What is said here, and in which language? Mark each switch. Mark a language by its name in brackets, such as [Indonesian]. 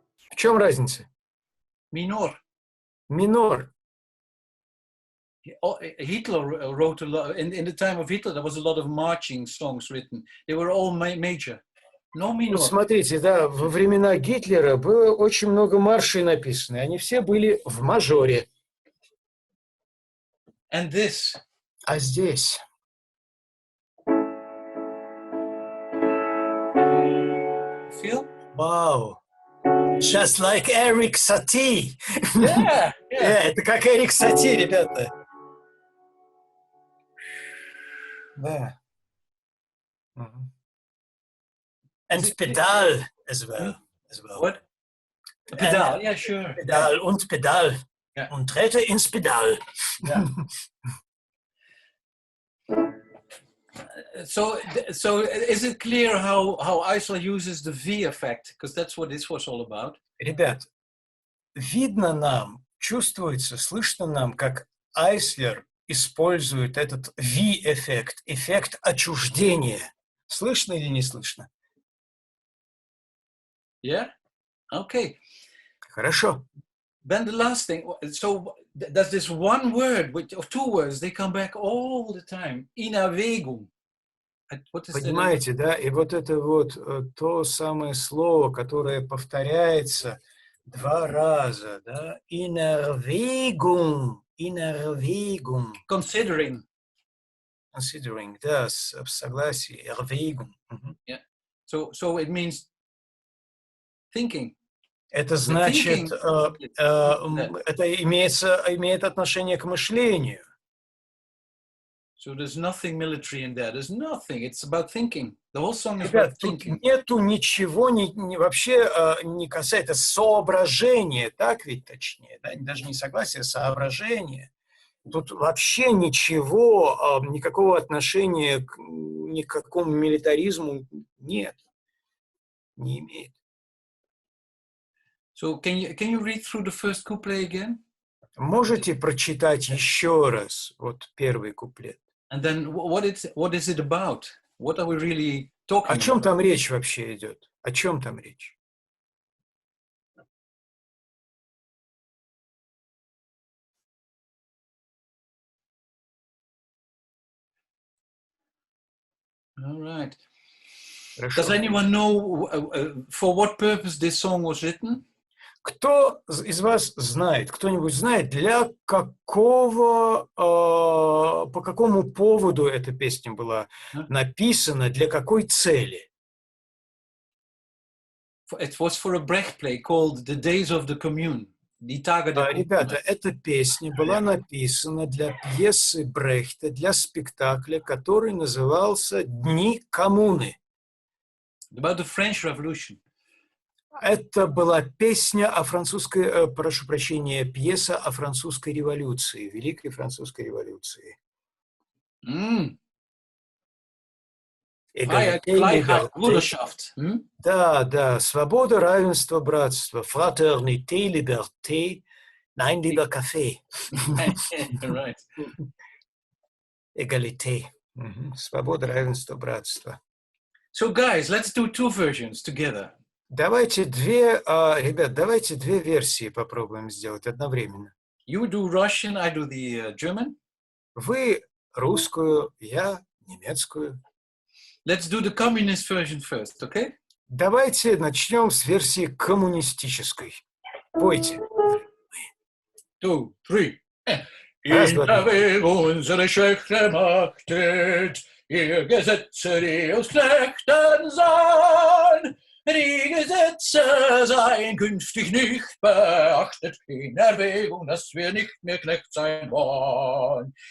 [Russian] В чем разница? [English] Minor. [Russian] Минор. [English] Hitler wrote a lot, in the time of Hitler, there was a lot of marching songs written. They were all major. No minor. [Russian] Смотрите, да, во времена Гитлера было очень много маршей написано. Они все были в мажоре. [English] And this. [Russian] А здесь? [English] Feel? Wow. Just like Eric Satie. Yeah. [Russian] Это как Эрик Сати, ребята. Да. [English] And pedal as well. What? Pedal, yeah, sure. [German] Pedal und Pedal. Ja. Und trete ins Pedal. [English] Yeah. So is it clear how Eisler uses the V effect? Because that's what this was all about. [Russian] Ребят, видно нам, чувствуется, слышно нам, как Айслер использует этот V-эффект, эффект отчуждения. Слышно или не слышно? [English] Yeah? Okay. [Russian] Хорошо. [English] Then the last thing, so there's this one word, or two words, they come back all the time. [German] In Erwägung. [English] What is [Russian] Понимаете, да? И вот это вот то самое слово, которое повторяется 2 раза, да? [German] In Erwägung. In Erwägung. [English] Considering. Considering, [Russian] да, в согласии. [German] Erwägung. [English] Yeah. So it means thinking. [Russian] Это значит, это имеет отношение к мышлению. [English] So there's nothing military in there. There's nothing. It's about thinking. The whole song is [Russian] Ребят, [English] about [Russian] тут [English] thinking. [Russian] нету ничего, вообще не касается соображения, так ведь точнее, да? Даже не согласие, соображение. Тут вообще ничего, никакого отношения к никакому милитаризму нет, не имеет. [English] So can you read through the first couplet again? [Russian] Можете прочитать еще раз вот первый куплет? [English] And then what is it about? What are we really talking [Russian] О чем [English] about? [Russian] там речь вообще идет? О чем там речь? [English] All right. [Russian] Хорошо. [English] Does anyone know for what purpose this song was written? [Russian] Кто из вас знает, кто-нибудь знает, для какого, по какому поводу эта песня была написана, для какой цели? [English] It was for a Brecht play called The Days of the Commune. [Russian] Ребята, эта песня была написана для пьесы Брехта, для спектакля, который назывался «Дни коммуны». [English] About the French Revolution. [Russian] Это была песня о французской, прошу прощения, пьеса о французской революции, Великой французской революции. Да, свобода, равенство, братство. [French] Fraternité, liberté. [German] Nein, lieber Kaffee. [English] Right. [Russian] Égalité. Свобода, равенство, братство. [English] So, guys, let's do 2 versions together. [Russian] Давайте ребят, давайте 2 версии попробуем сделать одновременно. [English] You do Russian, I do the German. [Russian] Вы русскую, я немецкую. [English] Let's do the communist version first, okay? [Russian] Давайте начнем с версии коммунистической. Пойте. [English] 2, 3. [Russian] Раз, два, три. [German] Unsere Schwäche machtet, ihr Gesetze, die uns knechten sein. Die Gesetze seien künftig nicht beachtet, in Erwägung, dass wir nicht mehr Knecht sein wollen.